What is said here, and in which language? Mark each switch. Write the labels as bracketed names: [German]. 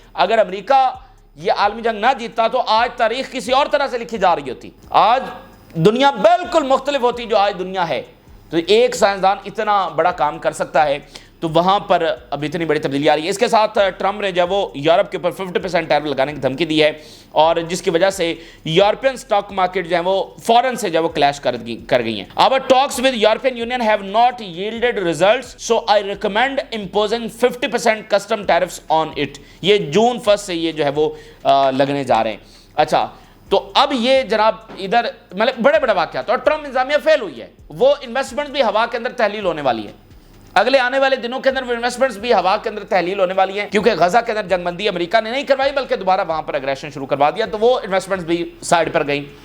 [Urdu] اگر امریکہ یہ عالمی جنگ نہ جیتتا تو آج تاریخ کسی اور طرح سے لکھی جا رہی ہوتی، آج دنیا بالکل مختلف ہوتی جو آج دنیا ہے. تو ایک سائنسدان اتنا بڑا کام کر سکتا ہے، تو وہاں پر اب اتنی بڑی تبدیلی آ رہی ہے. اس کے ساتھ ٹرمپ نے جو وہ یورپ کے اوپر 50% ٹیرف لگانے کی دھمکی دی ہے، اور جس کی وجہ سے یورپین سٹاک مارکیٹ جو ہے وہ فوراً سے جو وہ کلیش کر گئی ہیں. [English] Our talks with European Union have not yielded results, so I recommend imposing 50% custom tariffs on it. [Urdu] یہ جون 1 سے یہ جو ہے وہ لگنے جا رہے ہیں. اچھا، تو اب یہ جناب ادھر مطلب بڑے بڑے واقعات، اور ٹرمپ انتظامیہ فیل ہوئی ہے. وہ انویسٹمنٹ بھی ہوا کے اندر تحلیل ہونے والی ہے. اگلے آنے والے دنوں کے اندر وہ انویسٹمنٹس بھی ہوا کے اندر تحلیل ہونے والی ہیں، کیونکہ غزہ کے اندر جنگ بندی امریکہ نے نہیں کروائی بلکہ دوبارہ وہاں پر اگریشن شروع کروا دیا، تو وہ انویسٹمنٹس بھی سائڈ پر گئیں.